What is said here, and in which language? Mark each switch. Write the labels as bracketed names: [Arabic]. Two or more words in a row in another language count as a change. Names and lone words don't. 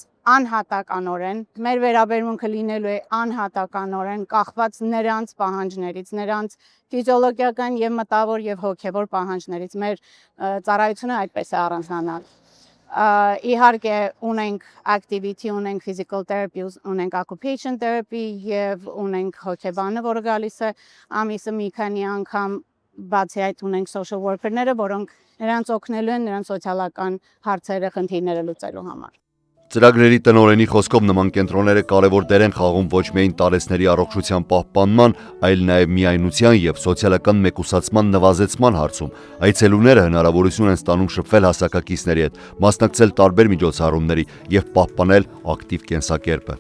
[Armenian] անհատականորեն, մեր վերաբերմունքը լինելու է անհատականորեն կախված նրանց պահանջներից, նրանց ֆիզիոլոգիական եւ մտավոր եւ հոգեվոր պահանջներից։ Մեր ծառայությունը այդպես է առանձնանալ։ Իհարկե ունենք activity, ունենք [English] physical therapy, [Armenian] ունենք [English] occupation therapy [Armenian] եւ ունենք հոգեբանը, որը գալիս է ամիսը մի քանի անգամ, բացի այդ ունենք [English] social worker- [Armenian] ները, որոնք նրանց օգնելու են նրանց սոցիալական հարցերը, խնդիրները լուծելու համար։ Ծրագրերի տնօրենի խոսքով նման կենտրոնները կարևոր դեր են խաղում ոչ միայն տարեցների առողջության պահպանման, այլ նաև միայնության եւ սոցիալական մեկուսացման նվազեցման հարցում։ Այցելուները հնարավորություն են ստանում շփվել հասակակիցների հետ, մասնակցել տարբեր միջոցառումների եւ պահպանել ակտիվ կենսակերպը։